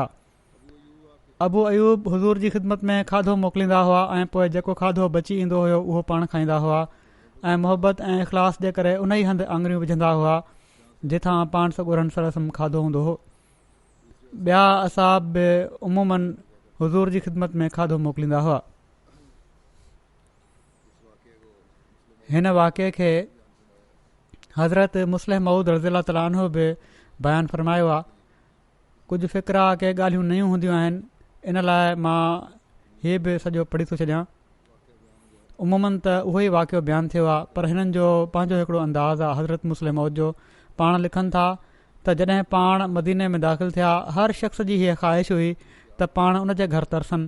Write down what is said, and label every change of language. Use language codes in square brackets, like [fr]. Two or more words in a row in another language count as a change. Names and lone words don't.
[sd] अबू अयूब हुज़ूर जी ख़िदमत में खाधो मोकिलींदा हुआ ऐं पोइ जेको खाधो बची ईंदो हुयो उहो पाण खाईंदा हुआ ऐं मोहबत ऐं इख़लास जे करे उन ई हंधि आङुरियूं विझंदा हुआ जिथां पाण सॻोरन [ar] صلى الله عليه وسلم [sd] खाधो हूंदो हो। ॿिया असाब बि उमूमन हुज़ूर जी ख़िदमत में खाधो मोकिलींदा हुआ। हिन वाक़े खे हज़रत मुस्लिम मऊद [ar] رضي الله تعالى عنه [sd] बि बयानु फ़रमायो आहे। कुझु फ़िक्रा के ॻाल्हियूं नयूं हूंदियूं आहिनि, इन लाइ मां हीअ बि सॼो पढ़ी थो छॾियां। उमूमन त उहो ई वाक़ियो बयानु थियो आहे, पर हिननि जो पंहिंजो हिकिड़ो अंदाज़ आहे। हज़रत मुस्लिम मऊद जो पाण लिखनि था त जॾहिं पाण मदीने में दाख़िल थिया, हर शख़्स जी हीअ ख़्वाहिश हुई त पाण उन जे घर तरसनि।